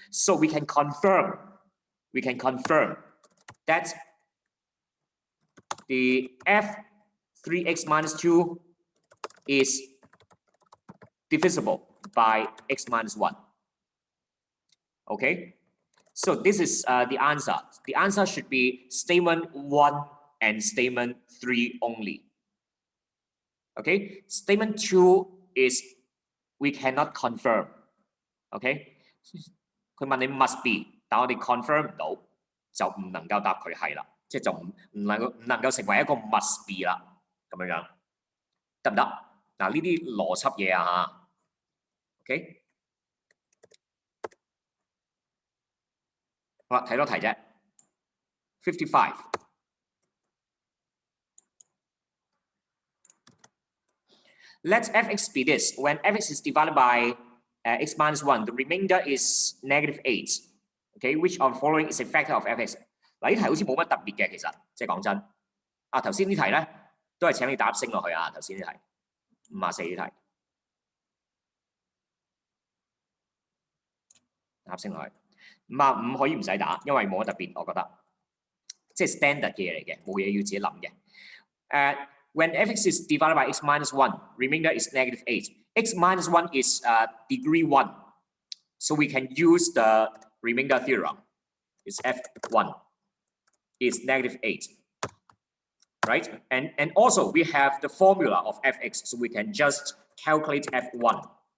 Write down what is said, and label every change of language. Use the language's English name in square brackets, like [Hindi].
[English] So we can confirm that the f3x minus 2 is divisible by x minus 1. Okay? So this is the answer. The answer should be statement 1 and statement 3 only. Okay? Statement 2 is we cannot confirm. Okay? [Cantonese] 佢問你 must be，但我哋 confirm 唔到，就唔能夠答佢係啦，即係就唔能夠成為一個 must be 啦，咁樣樣得唔得？嗱，呢啲邏輯嘢啊嚇 ，OK， 好啦，睇多題啫 ，55。 [English] Let f(x) be this. When f(x) is divided by x minus 1, the remainder is negative 8. Okay, which of the following is a factor of f(x)？ [Cantonese] 嗱，呢題好似冇乜特別嘅，其實即係講真。啊，頭先呢題咧都係請你打升落去啊，頭先呢題54呢題，打升落去。 55可以唔使打，因為冇乜特別，我覺得即係 standard 嘅嘢嚟嘅，冇嘢要自己諗嘅。 [English] When f(x) is divided by x minus 1, remainder is negative 8. X minus 1 is degree 1. So we can use the remainder theorem is f1 is -8, right? And also we have the formula of fx, so we can just calculate f1.